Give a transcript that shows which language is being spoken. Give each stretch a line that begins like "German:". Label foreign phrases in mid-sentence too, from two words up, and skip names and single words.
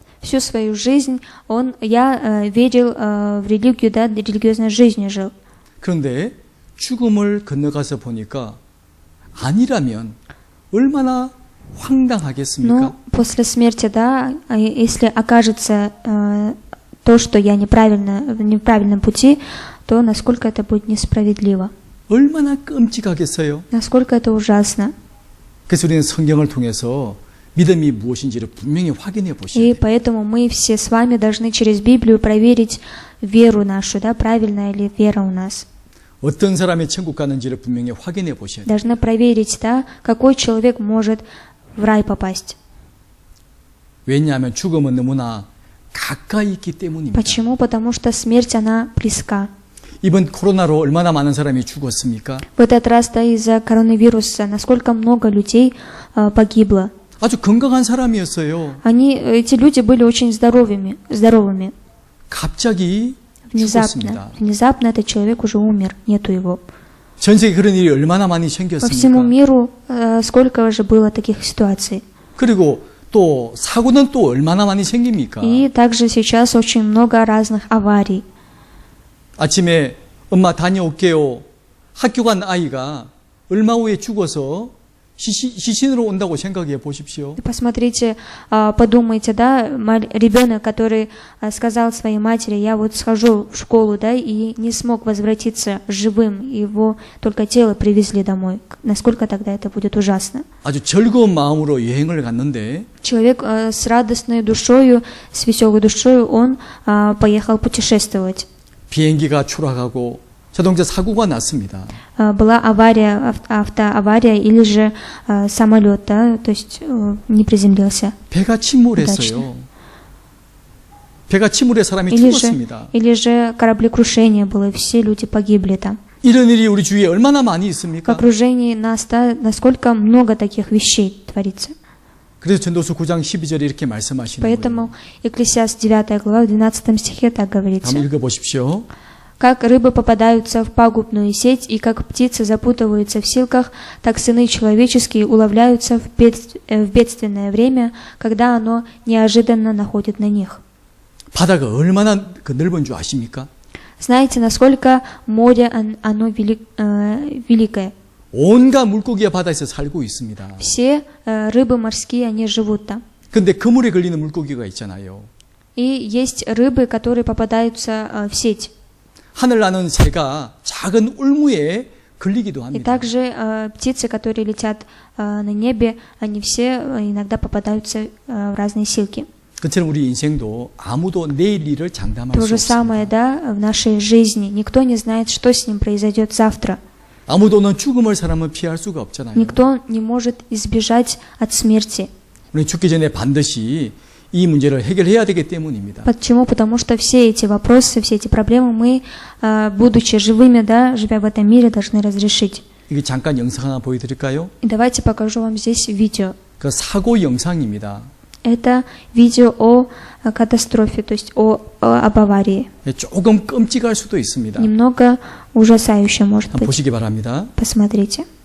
Russian: Всю свою жизнь я верил в религию, да, религиозной жизнью жил.
Korean: 그런데 죽음을 건너가서 보니까 아니라면 얼마나 황당하겠습니까?
Russian: Но после смерти, да, если окажется то, что я в неправильном пути, то насколько это будет несправедливо,
Korean: 얼마나 끔찍하겠어요?
Russian: насколько это ужасно.
Korean: 그래서 우리는 성경을 통해서 믿음이 무엇인지를 분명히 확인해 보셔야
Russian: И
Korean: 돼요.
Russian: поэтому мы все с вами должны через Библию проверить веру нашу, да, правильная ли вера у нас.
Korean: 어떤 사람이 천국 가는지를 분명히 확인해 보셔야 돼요.
Russian: Должны проверить, да, какой человек может в рай попасть.
Korean: 왜냐하면 죽음은 너무나 가까이 있기 때문입니다.
Russian: Почему? Потому что смерть, она близка.
Korean: 이번 코로나로 얼마나 많은 사람이 죽었습니까?
Russian: В этот раз, да, из-за коронавируса, насколько много людей погибло.
Korean: 아주 건강한 사람이었어요.
Russian: Эти люди были очень здоровыми.
Korean: 갑자기 죽었습니다.
Russian: Внезапно этот человек уже умер, нету его.
Korean: 전 세계 그런 일이 얼마나 많이
Russian: По всему
Korean: 생겼습니까?
Russian: миру сколько же было таких ситуаций.
Korean: 그리고 또 사고는 또 얼마나 많이 생깁니까?
Russian: И также сейчас очень много разных аварий.
Korean: 아침에 엄마 다녀올게요. 학교 간 아이가 얼마 후에 죽어서 시신으로 온다고 생각해 보십시오.
Russian: Посмотрите, подумайте, да, ребенок, который сказал своей матери, я вот схожу в школу, да, и не смог возвратиться живым, его только тело привезли домой. Насколько тогда это будет ужасно?
Korean: 아주 즐거운 마음으로 여행을 갔는데
Russian: Человек с радостной душою, с веселой душою, он поехал путешествовать.
Korean: 비행기가 추락하고 자동차 사고가 났습니다.
Russian: Была авария, автоавария или же самолет, да, то есть не приземлился.
Korean: 배가 침몰했어요. 배가 침몰해 사람이 죽었습니다.
Russian: Или же кораблекрушение было, и все люди погибли там.
Korean: 이런 일이 우리 주위에 얼마나 많이
Russian: В
Korean: 있습니까?
Russian: окружении нас, да, насколько много таких вещей творится.
Korean: 그래서 전도서 9장 12절에 이렇게 말씀하시는 거예요.
Russian: Поэтому Екклесиаст 9 глава, в 12 стихе так говорится.
Korean: 한번 읽어보십시오.
Russian: Как рыбы попадаются в пагубную сеть, и как птицы запутываются в силках, так сыны человеческие уловляются в бедственное время, когда оно неожиданно находит на них.
Korean: 바다가 얼마나 넓은 줄 아십니까?
Russian: Знаете, насколько море, оно великое.
Korean: 온갖 물고기가 바다에서 살고 있습니다.
Russian: Все рыбы морские, они живут там.
Korean: 근데 그물에 걸리는 물고기가 있잖아요.
Russian: И есть рыбы, которые попадаются в сеть.
Korean: 하늘 나는 새가 작은 울무에 걸리기도
Russian: И
Korean: 합니다.
Russian: также птицы, которые летят на небе, они все иногда попадаются в разные силки.
Korean: 그처럼 우리 인생도 아무도 내일 일을 장담할
Russian: То
Korean: 수
Russian: же
Korean: 없습니다.
Russian: самое, да, в нашей жизни. Никто не знает, что с ним произойдет завтра.
Korean: 아무도는 죽음을 사람은 피할 수가 없잖아요.
Russian: Никто не может избежать от смерти.
Korean: 우리 죽기 전에 반드시 이 문제를 해결해야 되기 때문입니다.
Russian: Почему? Потому что все эти вопросы, все эти проблемы мы, будучи живыми, да, живя в этом мире, должны разрешить.
Korean: 이게 잠깐 영상 하나 보여드릴까요?
Russian: И давайте покажу вам здесь видео.
Korean: 그 사고 영상입니다.
Russian: Это видео о катастрофе, то есть об аварии.
Korean: 조금 끔찍할 수도 있습니다.
Russian: Немного ужасающе, может
Korean: 한번
Russian: быть.
Korean: 보시기 바랍니다.
Russian: Посмотрите.